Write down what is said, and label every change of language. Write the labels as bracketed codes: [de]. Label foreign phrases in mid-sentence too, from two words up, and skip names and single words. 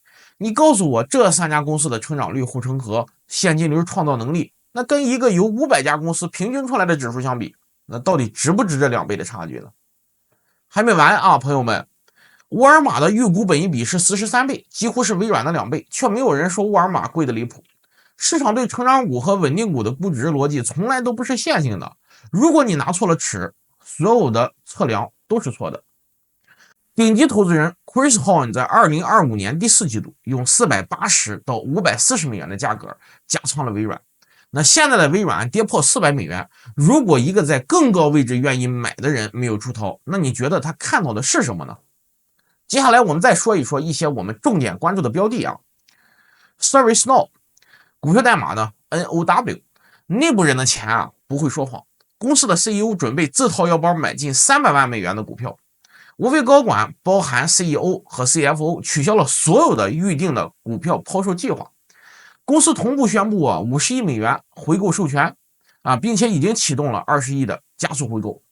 [zh] 你告訴我這3家公司的成長率護城河、現金流創造能力，那跟一個由500家公司平均出來的指數相比，那到底值不值這2倍的差距呢？還沒完朋友們，沃爾瑪的預估本益比是43倍，幾乎是微軟的2倍，卻沒有人說沃爾瑪貴的離譜。市場对成長股和穩定股的估值逻輯从来都不是线性的，如果你拿錯了尺，所有的测量都是錯的。顶级投资人 Chris Horn 在2025年第4季度用480到540美元的价格加仓了微软。那現在的微软跌破400美元，如果一個在更高位置願意買的人沒有出頭，那你覺得他看到的是什麼呢？接下來我們再說一說一些我們重點關注的標的啊。ServiceNow 股票代碼呢 NOW，內部人的錢啊不會說謊，公司的 CEO 準備自掏腰包買進300萬美元的股票。五位高管包含 CEO 和 CFO 取消了所有的預定的股票拋售計劃。公司同步宣布50億美元回購授權並且已經啟動了20億的加速回購。